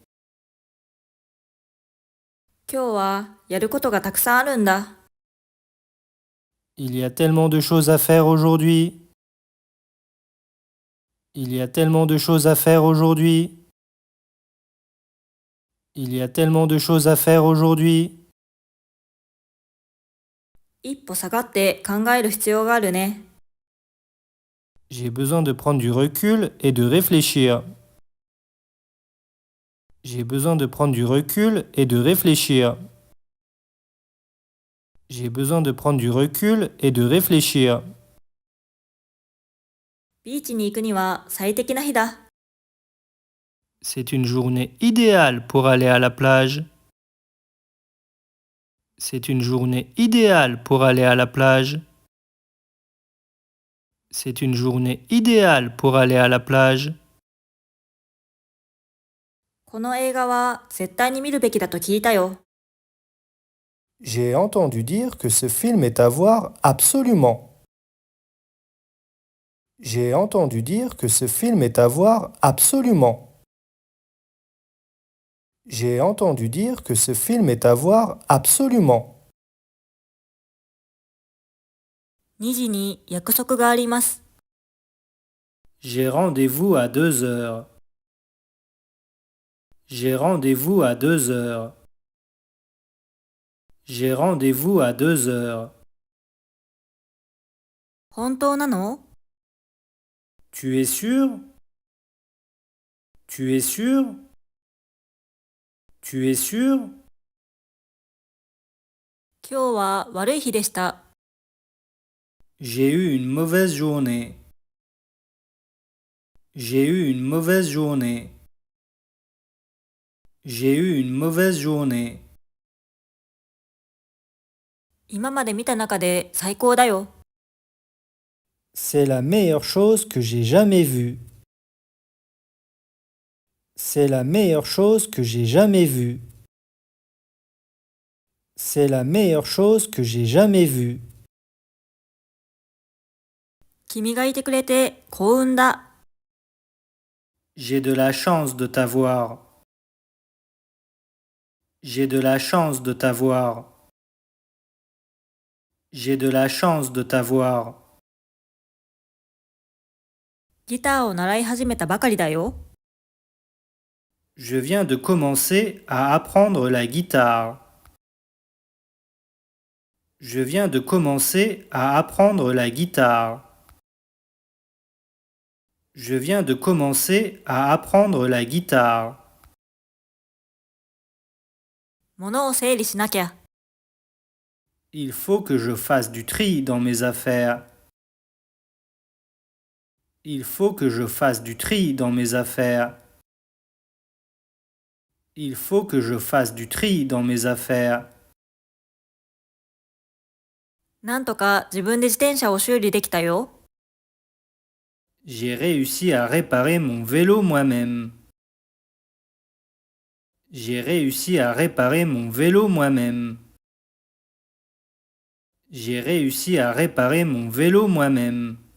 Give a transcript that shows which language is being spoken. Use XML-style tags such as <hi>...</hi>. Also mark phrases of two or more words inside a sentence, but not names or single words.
<ja>今日はやることがたくさんあるんだ。</ja> <fr>Il y a tellement de choses à faire aujourd'hui. Il y a tellement de choses à faire aujourd'hui. Il y a tellement de choses à faire aujourd'hui.</fr> <ja>一歩下がって考える必要があるね。</ja> <fr>J'ai besoin de prendre du recul et de réfléchir. J'ai besoin de prendre du recul et de réfléchir. J'ai besoin de prendre du recul et de réfléchir.</fr> <ja>ビーチに行くには最適な日だ。</ja> <fr>C'est une journée idéale pour aller à la plage. C'est une journée idéale pour aller à la plage. C'est une journée idéale pour aller à la plage.</fr> <ja>この映画は絶対に見るべきだと聞いたよ。</ja> <fr>J'ai entendu dire que ce film est à voir absolument. J'ai entendu dire que ce film est à voir absolument. J'ai entendu dire que ce film est à voir absolument.</fr> <ja>2 時に約束があります。</ja> <fr>J'ai rendez-vous à 2 heures. J'ai rendez-vous à 2 heures. J'ai rendez-vous à 2 heures.</fr> <ja>本当なの？</ja> <fr>Tu es sûr? Tu es sûr? Tu es sûr?</fr> <ja>今日は悪い日でした。</ja> <fr>J'ai eu une mauvaise journée. J'ai eu une mauvaise journée. J'ai eu une mauvaise journée.</fr> <ja>今まで見た中で最高だよ。</ja> <fr>C'est la meilleure chose que j'ai jamais vue. C'est la meilleure chose que j'ai jamais vue. C'est la meilleure chose que j'ai jamais vue.</fr> <ja>君がいてくれて幸運だ。</ja> <fr>J'ai de la chance de t'avoir. J'ai de la chance de t'avoir. J'ai de la chance de t'avoir.</fr> <ja>ギターを習い始めたばかりだよ。</ja> <fr>Je viens de commencer à apprendre la guitare. Je viens de commencer à apprendre la guitare. Je viens de commencer à apprendre la guitare.</fr> <ja>物を整理しなきゃ。</ja> <fr>Il faut que je fasse du tri dans mes affaires. Il faut que je fasse du tri dans mes affaires. Il faut que je fasse du tri dans mes affaires.</fr> <ja>なんとか自分で自転車を修理できたよ。</ja> <fr>J'ai réussi à réparer mon vélo moi-même. J'ai réussi à réparer mon vélo moi-même. J'ai réussi à réparer mon vélo moi-même.</fr>